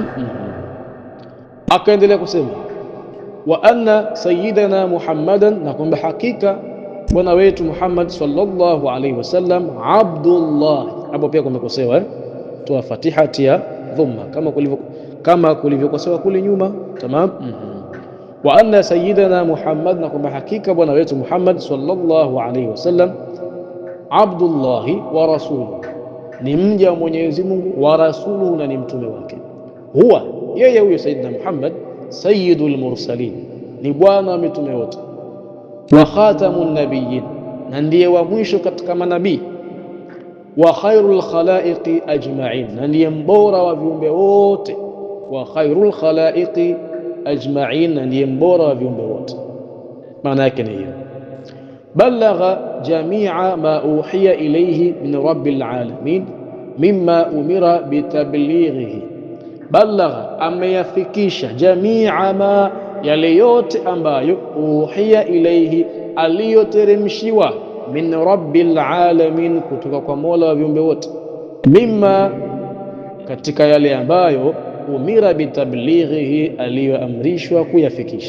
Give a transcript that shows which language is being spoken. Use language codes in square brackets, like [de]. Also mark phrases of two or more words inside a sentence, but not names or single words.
[sw] Akaendelea kusema [ar] وأن سيدنا محمدا, [sw] na kwamba hakika bwana wetu Muhammad [ar] صلى الله عليه وسلم, [sw] Abdullah. Hapo pia kumekosewa, kutoa fatihati ya dhamma kama kulivyokosewa kule nyuma. Tamam. [ar] وأن سيدنا محمد, [sw] na kwamba hakika bwana wetu Muhammad [ar] صلى الله عليه وسلم عبد الله ورسوله, [sw] ni mja wa Mwenyezi Mungu, [ar] ورسوله, [sw] na ni mtume wake. Huwa, yeye huyo Sayyidina Muhammad, [ar] سيد المرسلين, [sw] ni bwana wa mitume wote, [ar] وخاتم النبيين, [sw] na ndiye wa mwisho katika manabii, [ar] وخير الخلائق أجمعين, [sw] na ndiye mbora wa viumbe wote, [ar] وخير الخلائق أجمعين, [sw] na ndiye mbora wa viumbe wote. Maana yake ni hiyo. [ar] بلغ جميع ما أوحي إليه من رب العالمين مما أمر بتبليغه. Balagha, ameyafikisha, جميع ما, [sw] yale yote ambayo, [ar] أوحي إليه, [sw] aliyoteremshiwa, [ar] من رب العالمين, [sw] kutoka kwa Mola wa viumbe wote, mimma, katika yale ambayo, [ar] أمر بتبليغه, [sw] aliyoamrishwa kuyafikisha.